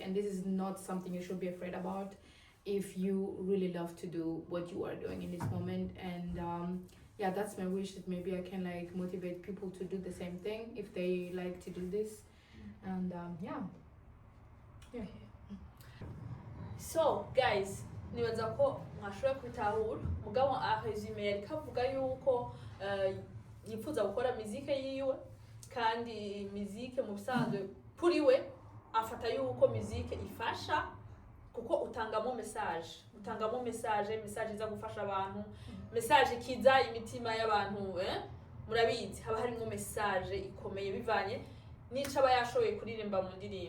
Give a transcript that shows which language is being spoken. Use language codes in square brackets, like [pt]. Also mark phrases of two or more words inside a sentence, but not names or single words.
[en] And this is not something you should be afraid about if you really love to do what you are doing in this moment. And yeah, that's my wish, that maybe I can like motivate people to do the same thing if they like to do this. And yeah. So guys, [rn] nibaza ko mwashoboye kwitahura mugabo aresume ariko avuga yuko yifuza gukora muzike yiwe, kandi muzike mu bisanzwe kuri we afata yuko muzike ifasha kuko utangamo message iza gufasha abantu, message kiza imitima y'abantu, murabizi haba harimo message ikomeye bivanye nico aba yashoboye kuririmba mu ndirimbo.